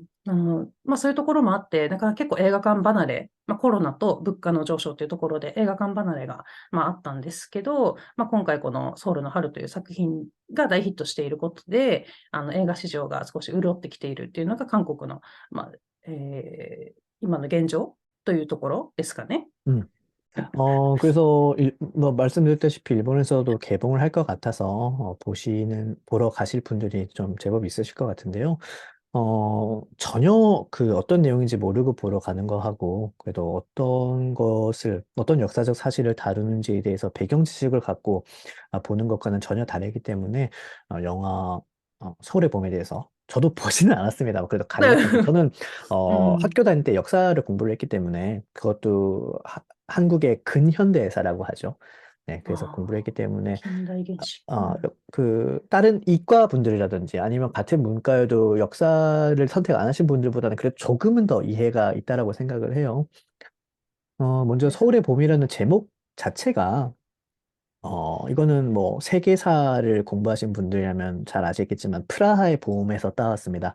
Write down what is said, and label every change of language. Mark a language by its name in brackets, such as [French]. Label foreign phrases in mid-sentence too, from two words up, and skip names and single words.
[Japanese] まあそういうところもあって、だから結構映画館離れ、まあコロナと物価の上昇というところで映画館離れが、まああったんですけど、まあ今回このソウルの春という作品が大ヒットしていることで、映画市場が少し潤ってきているっていうのが韓国の、まあ、今の現状というところですかね。 [Korean] 음. 그래서 뭐 말씀드렸다시피 일본에서도 개봉을 할 것 같아서 보러 가실 분들이 좀 제법 있으실 것 같은데요. 전혀 그 어떤 내용인지 모르고 보러 가는 거하고, 그래도 어떤 역사적 사실을 다루는지에 대해서 배경 지식을 갖고 보는 것과는 전혀 다르기 때문에, 영화, 서울의 봄에 대해서 저도 보지는 않았습니다. 그래도 네. 가려고. 저는, 음. 학교 다닐 때 역사를 공부를 했기 때문에, 그것도 한국의 근현대사라고 하죠. 네, 그래서 공부를 했기 아, 때문에, 近代原始。 아, 그, 다른 이과 분들이라든지 아니면 같은 문과여도 역사를 선택 안 하신 분들보다는 그래도 조금은 더 이해가 있다라고 생각을 해요. 먼저 [Japanese] です。 [Korean] 서울의 봄이라는 제목 자체가, 이거는 뭐 세계사를 공부하신 분들이라면 잘 아시겠지만 프라하의 봄에서 따왔습니다.